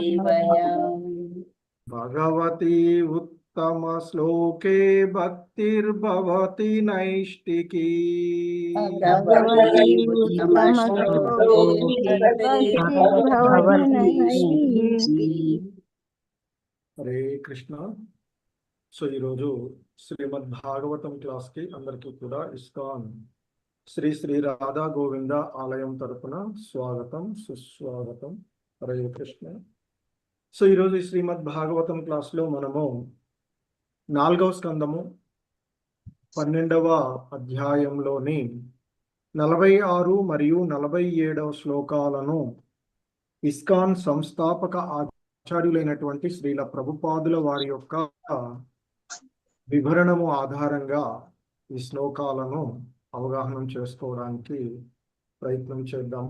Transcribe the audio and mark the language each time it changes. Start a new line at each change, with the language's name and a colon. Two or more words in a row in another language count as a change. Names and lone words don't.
Sanskrit: भगवती उत्तमश्लोके भक्तिर्भवति नैष्टिकी। भगवती उत्तमश्लोके भक्तिर्भवति नैष्टिकी। हरे कृष्ण।
Telugu: సో ఈరోజు శ్రీమద్ భాగవతం క్లాస్కి అందరికీ కూడా ఇస్కాన్ శ్రీ శ్రీ రాధా గోవింద ఆలయం తరపున స్వాగతం సుస్వాగతం.
Sanskrit: हरे कृष्ण.
Telugu: సో ఈరోజు ఈ శ్రీమద్ భాగవతం క్లాస్లో మనము 4వ స్కందము 12వ అధ్యాయంలోని 46 మరియు 47వ శ్లోకాలను ఇస్కాన్ సంస్థాపక ఆచార్యులైనటువంటి శ్రీల ప్రభుపాదుల వారి యొక్క వివరణము ఆధారంగా ఈ శ్లోకాలను అవగాహన చేసుకోవడానికి ప్రయత్నం చేద్దాము.